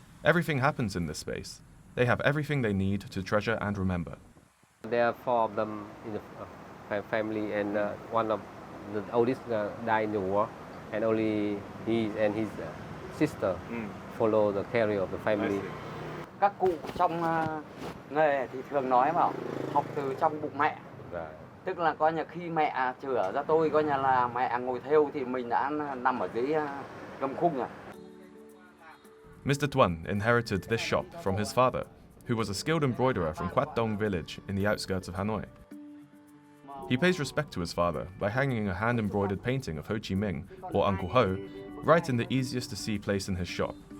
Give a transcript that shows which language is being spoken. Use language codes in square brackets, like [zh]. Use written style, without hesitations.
[en] Everything happens in this space. They have everything they need to treasure and remember. There are 4 of them in the family, and one of the oldest died in the war, and only he and his sister follow the career of the family. [vi] Các cụ trong nghề thì thường nói bảo học từ trong bụng mẹ. Tức là coi như khi mẹ chữa ra tôi coi như là mẹ ngồi thêu thì mình đã nằm ở dưới gầm khung rồi. [en] Mr. Tuan inherited this shop from his father, who was a skilled embroiderer from Quat Dong village in the outskirts of Hanoi. He pays respect to his father by hanging a hand-embroidered painting of Ho Chi Minh, or Uncle Ho, right in the easiest-to-see place in his shop.